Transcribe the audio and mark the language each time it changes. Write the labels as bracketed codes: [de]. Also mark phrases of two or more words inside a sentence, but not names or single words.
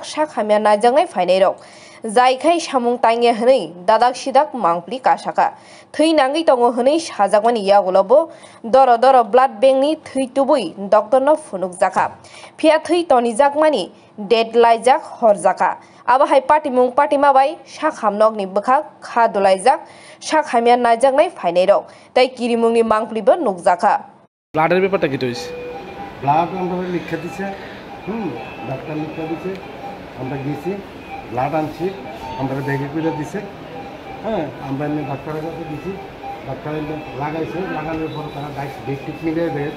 [trp] साखामिया नायजांनाय फायनाय दं जायखाय सामुं तांगे हनै दादाक सिदाक मांप्लि कासाका थै नांगै तंगो हनै साजाकमानि यागुलबो दर दर ब्लाड बेंकनि थै तुबै डक्टरनो फुनुक जाका फिया थै तनि जाकमानि डेट लायजाक हरजाका आबाहाय पार्टीमुं पार्टीमाबाय साखामनगनि बखाक खादुलायजाक साखामिया नायजांनाय फायनाय दं ताई किरिमुंनि मांप्लिबो नुकजाका [bn] ব্লাডের ব্যাপারটা কি হইছে ব্লাড আমরা লিখে দিছে ডাক্তার লিখে দিছে আমরা গেছি ব্লাড আনছি আমরা ব্যাগে করে দিছে হ্যাঁ আমরা এনে ডাক্তারের কাছে দিছি ডাক্তার লাগাইছে লাগানোর পর তারা ডেট টেকনিকে দেখেছে